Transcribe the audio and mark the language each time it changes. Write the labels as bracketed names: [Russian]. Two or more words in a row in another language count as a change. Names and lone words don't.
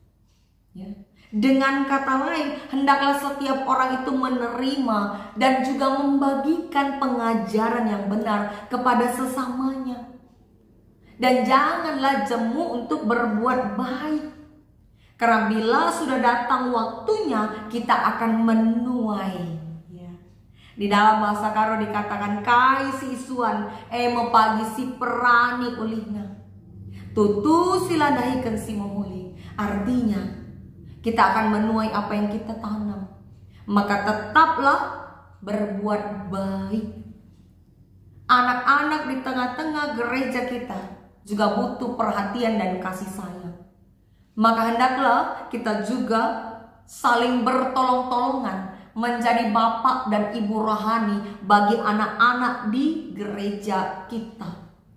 [Indonesian] Dengan kata lain, hendaklah setiap orang itu menerima dan juga membagikan pengajaran yang benar kepada sesamanya. Dan janganlah jemu untuk berbuat baik. Karena bila sudah datang waktunya, kita akan menuai. Ya. Di dalam bahasa Karo dikatakan, [Batak Karo] kai si isuan, mepagi si perani ulihna. Tutu sila dahikan si memuli. [Indonesian] Artinya, kita akan menuai apa yang kita tanam. Maka tetaplah berbuat baik. Anak-anak di tengah-tengah gereja kita juga butuh perhatian dan kasih sayang. Maka hendaklah kita juga saling bertolong-tolongan menjadi bapak dan ibu rohani bagi anak-anak di gereja kita.